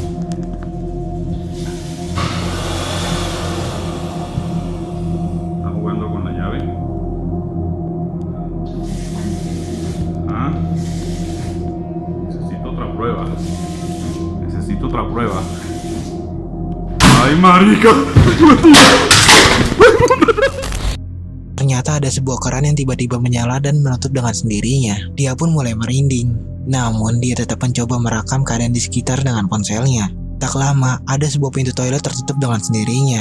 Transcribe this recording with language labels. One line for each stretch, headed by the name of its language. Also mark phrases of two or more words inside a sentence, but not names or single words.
Spanish: ¿Estás jugando con la llave? ¿Ah? Necesito otra prueba. Necesito otra prueba. ¡Ay, marica!
Indonesian: Ternyata ada sebuah keran yang tiba-tiba menyala dan menutup dengan sendirinya. Dia pun mulai merinding. Namun dia tetap mencoba merekam keadaan di sekitar dengan ponselnya. Tak lama, ada sebuah pintu toilet tertutup dengan sendirinya.